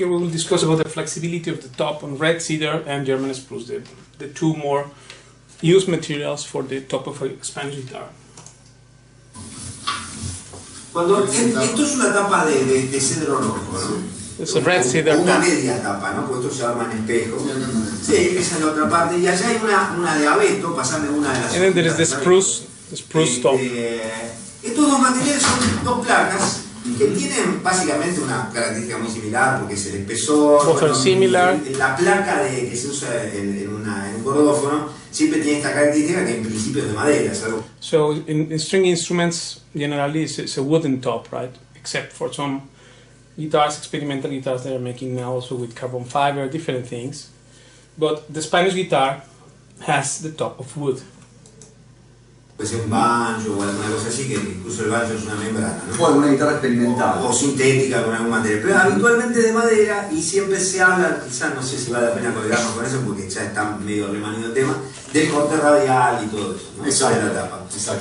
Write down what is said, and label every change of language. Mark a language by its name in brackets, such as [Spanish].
[English] discuss about the flexibility of the top on red cedar and German spruce, the two more used materials for the top of a Spanish guitar. [Spanish] Esto es una tapa de cedro rojo, ¿no? [English] It's a red cedar [Spanish] una [English] top. [Spanish] media tapa, ¿no? Porque esto se arma en espejo. Sí, esa es la otra parte. Y allá hay una de abeto, pasame una de las. [English] And then there is the spruce top. [Spanish] Estos dos materiales son dos placas que tienen básicamente una característica muy similar, porque es el espesor. [English] Both are similar. [Spanish] La placa que se usa en un cordófono siempre tiene esta característica que en principio es de madera. Es algo. [English] So in string instruments, generally it's a wooden top, right? Except for some guitars, experimental guitars that are making now also with carbon fiber, different things. But the Spanish guitar has the top of wood. [Spanish] Puede ser un banjo o alguna cosa así, que incluso el banjo es una membrana, ¿no? O alguna guitarra experimental. O sintética con algún material, pero habitualmente de madera, y siempre se habla, quizás no sé si vale la pena colgarnos con eso porque ya está medio remanido el tema, del corte radial y todo eso, ¿no? Exacto. De la tapa. Exacto.